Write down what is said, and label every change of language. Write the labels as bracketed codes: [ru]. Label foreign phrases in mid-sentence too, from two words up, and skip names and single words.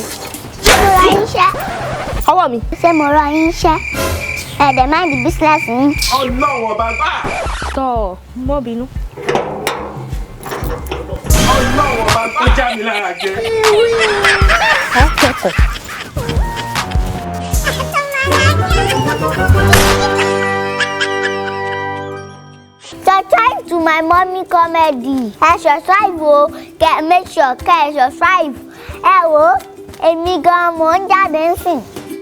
[yo] mo rọ yín ṣẹ́. ọwọ́ mi. ṣé mo rọ yín ṣẹ́ ẹ̀dẹ̀ máa di bísíǹsì yín. Ọlọ́run ọba gbà. tọ́ mọ́ bínú. Ọlọ́run ọba gbà. Ó já mi lára jẹ. ẹ kẹ́kọ̀ọ́. [en] Subscribe to my mommy comedy. Subscribe o, make sure subscribe. [yo] Ẹ wo, èmi gan-an mò ń jáde ń sìn.